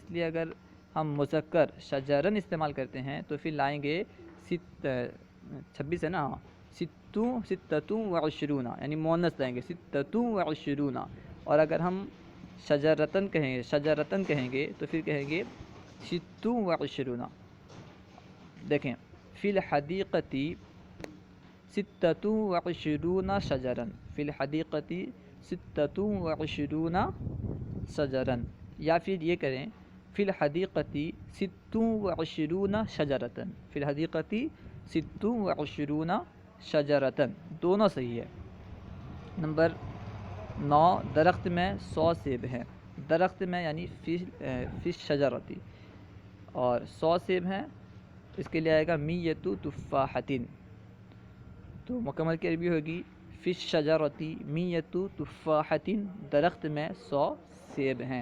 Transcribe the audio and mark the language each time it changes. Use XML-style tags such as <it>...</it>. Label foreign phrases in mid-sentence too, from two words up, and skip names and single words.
<ur>اس لیے اگر ہم مذکر شجرن استعمال کرتے ہیں تو پھر لائیں گے 26 ہے نا،</ur> <ar>ستۃ و عشرون،</ar> <ur>یعنی مؤنث لائیں گے</ur> <ar>ستۃ و عشرون.</ar> <ur>اور اگر ہم شجرتن کہیں گے تو پھر کہیں گے</ur> <ar>ست و عشرون. دیکھیں فی الحدیقتی ستۃ و عشرون شجرن، فی الحدیقتی ستۃ و عشرون شجرن.</ar> <ur>یا پھر یہ کریں</ur> <ar>فی الحدیقتی ست و عشرون شجرتن، فی الحدیقتی ست و عشرون شجرتن،</ar> <ur>دونوں صحیح ہے. نمبر 9، درخت میں 100 سیب ہیں. درخت میں یعنی</ur> <ar>فی شجرتی،</ar> <ur>اور 100 سیب ہیں، اس کے لیے آئے گا</ur> <ar>میت تفاحتن.</ar> <ur>تو مکمل کی عربی ہوگی</ur> <ar>فی شجرتی میت تفاحتن،</ar> <ur>درخت میں 100 سیب ہیں.</ur>